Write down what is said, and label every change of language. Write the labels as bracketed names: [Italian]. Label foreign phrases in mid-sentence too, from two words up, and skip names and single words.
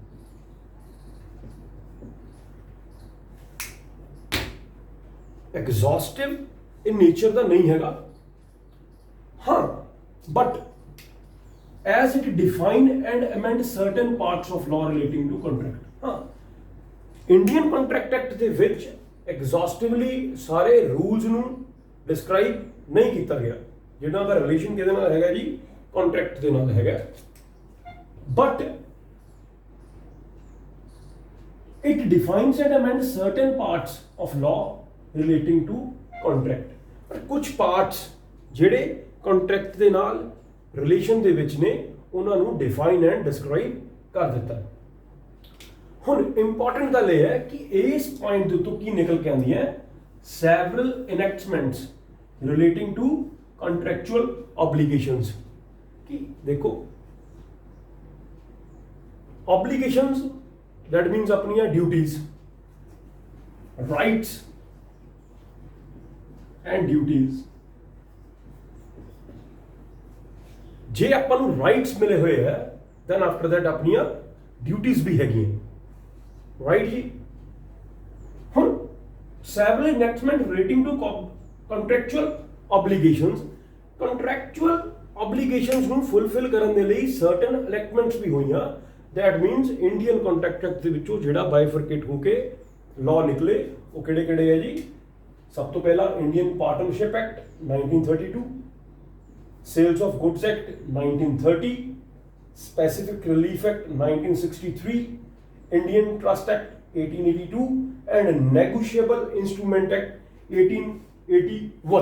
[Punjabi] ਐਗਜ਼ੌਸਟਿਵ ਇਹ ਨੇਚਰ ਦਾ ਨਹੀਂ ਹੈਗਾ, ਹਾਂ, [English] but as it define and amend certain parts of law relating to contract. [Punjabi] ਹਾਂ, ਇੰਡੀਅਨ ਕੰਟਰੈਕਟ ਐਕਟ ਦੇ ਵਿੱਚ ਐਗਜ਼ੌਸਟਿਵਲੀ ਸਾਰੇ ਰੂਲਸ ਨੂੰ ਡਿਸਕ੍ਰਾਈਬ ਨਹੀਂ ਕੀਤਾ ਗਿਆ, ਜਿਹਨਾਂ ਦਾ ਰਿਲੇਸ਼ਨ ਕਿਹਦੇ ਨਾਲ ਹੈਗਾ ਜੀ, ਕੰਟਰੈਕਟ ਦੇ ਨਾਲ ਹੈਗਾ, ਬਟ [English] it defines and amends certain parts of law relating to contract। [Punjabi] ਪਰ ਕੁਝ ਪਾਰਟਸ ਜਿਹੜੇ ਕੰਟਰੈਕਟ ਦੇ ਨਾਲ ਰਿਲੇਸ਼ਨ ਦੇ ਵਿੱਚ ਨੇ ਉਹਨਾਂ ਨੂੰ [English] define and describe [Punjabi] ਕਰ ਦਿੱਤਾ। ਹੁਣ ਇੰਪੋਰਟੈਂਟ ਗੱਲ ਇਹ ਹੈ ਕਿ ਇਸ ਪੁਆਇੰਟ ਦੇ ਉੱਤੋਂ ਕੀ ਨਿਕਲ ਕੇ ਆਉਂਦੀ ਹੈ, [English] several enactments relating to contractual obligations। [Hindi] कि देखो [English] obligations that means अपनी duties, rights and duties। [Hindi] जे अपन ਨੂੰ rights मिले हुए है [English] then after that [Hindi] अपनी duties भी हैगी, right जी। [English] हम several enactment relating to contractual obligations, contractual obligations ਨੂੰ fulfill [Punjabi] ਕਰਨ ਦੇ ਲਈ [English] certain enactments [Punjabi] ਵੀ ਹੋਈਆਂ। [English] that means [Punjabi] ਇੰਡੀਅਨ ਕੰਟਰੈਕਟ ਐਕਟ ਦੇ ਵਿੱਚੋਂ ਜਿਹੜਾ ਬਾਈਫਰਕੇਟ ਹੋ ਕੇ ਲਾਅ ਨਿਕਲੇ ਉਹ ਕਿਹੜੇ ਕਿਹੜੇ ਹੈ ਜੀ। ਸਭ ਤੋਂ ਪਹਿਲਾਂ ਇੰਡੀਅਨ ਪਾਰਟਨਰਸ਼ਿਪ ਐਕਟ 1932, ਸੇਲਸ ਆਫ ਗੁੱਡਸ ਐਕਟ 1930, ਸਪੈਸੀਫਿਕ ਰਿਲੀਫ ਐਕਟ 1963, ਇੰਡੀਅਨ ਟਰਸਟ ਐਕਟ 1882 ਐਂਡ ਨੈਗੋਸ਼ੀਏਬਲ ਇੰਸਟਰੂਮੈਂਟ ਐਕਟ 1881।